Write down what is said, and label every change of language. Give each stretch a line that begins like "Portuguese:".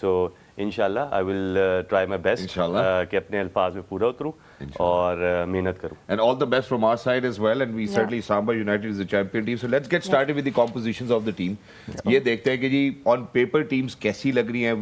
Urdu: سو انشاءاللہ
English: I will try my best
Urdu: کہ اپنے الفاظ میں پورا اتروں اور محنت کروں.
English: And all the best from our side as well, and we certainly Samba United is the champion team. So let's get started with the compositions of the team.
Urdu: یہ دیکھتے ہیں کہ جی
English: on paper
Urdu: teams کیسی لگ رہی ہیں.